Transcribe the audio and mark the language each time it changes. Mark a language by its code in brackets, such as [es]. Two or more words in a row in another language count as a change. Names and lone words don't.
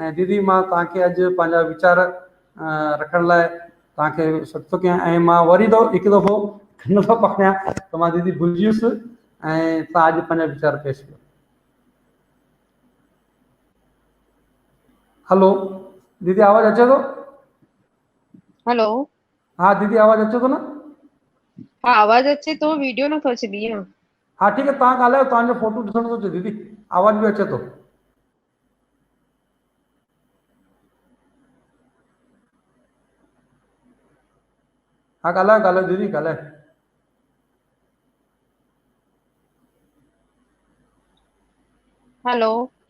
[sd] ऐं दीदी मां तव्हांखे अॼु पंहिंजा वीचार रखण लाइ तव्हांखे सॾु थो कयां ऐं मां वरी हिकु दफ़ो न थो पकड़ियां त मां दीदी भुलिजी वियुसि ऐं तव्हां अॼु पंहिंजा वीचार पेश कयो। हेलो दीदी आवाज़ अचे थो? हेलो हाँ दीदी आवाज़ अचे थो न? हाँ आवाज़ अचे तो, वीडियो न थो अचे भैया। [hi] हाँ ठीक है, [sd] तव्हां ॻाल्हायो, तव्हांजो फोटो ॾिसण थो अचे दीदी, आवाज़ बि अचे थो। हाँ ॻाल्हायो दीदी ॻाल्हायो। हेलो